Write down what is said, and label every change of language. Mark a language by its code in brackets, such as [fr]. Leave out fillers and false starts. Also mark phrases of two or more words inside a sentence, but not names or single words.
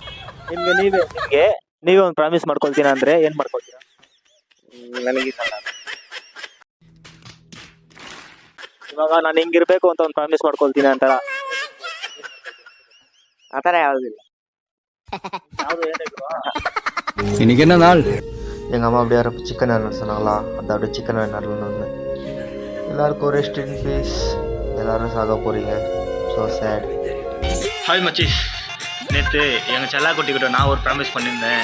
[kn] ನೀವೇ ಒಂದು ಪ್ರಾಮಿಸ್ ಮಾಡ್ಕೊಳ್ತೀನಿ ಅಂದ್ರೆ ಏನು ಮಾಡ್ಕೊಳ್ತೀರಾ? ನನಗೆ ಇವಾಗ ನಾನು ಹಿಂಗಿರ್ಬೇಕು ಅಂತ ಒಂದು ಪ್ರಾಮಿಸ್ ಮಾಡ್ಕೊಳ್ತೀನಿ ಅಂತಾರ ಆ ಥರ ಯಾವುದಿಲ್ಲ. ಯಾವುದು ಏನಿದ್ರು [ta] இன்னைக்கு என்ன நாள்? எங்கள் அம்மா அப்படியே யாரப்போ சிக்கன் வேணும்னு சொன்னாங்களா, அது அப்படியே சிக்கன் வேணும் வந்து எல்லாருக்கும் [en] rest in peace. [ta] எல்லாரும் சாக போகிறீங்க. [en] so sad. [ta] ஹாய் மச்சீஸ், நேற்று எங்கள் செல்லாக்குட்டிக்கிட்ட நான் ஒரு ப்ராமிஸ் பண்ணியிருந்தேன்.